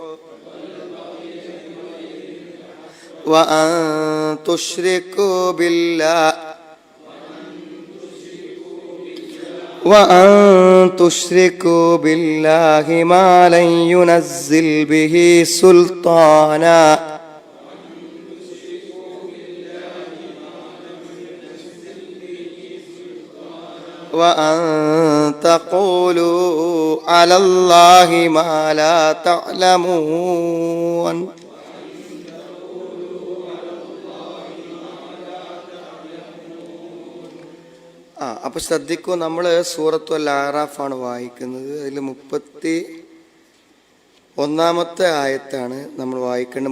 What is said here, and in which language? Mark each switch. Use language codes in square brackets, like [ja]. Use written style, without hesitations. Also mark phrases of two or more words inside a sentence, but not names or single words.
[ar] وأن تشركوا بالله ما لن ينزل به سلطانا وأن تقولوا على الله ما لا تعلمون. [ml] അപ്പോൾ ശ്രദ്ധിക്കൂ, നമ്മൾ സൂറത്തുൽ അറാഫാണ് വായിക്കുന്നത്. അതിൽ 31 ആയത്താണ് നമ്മൾ വായിക്കേണ്ടത്.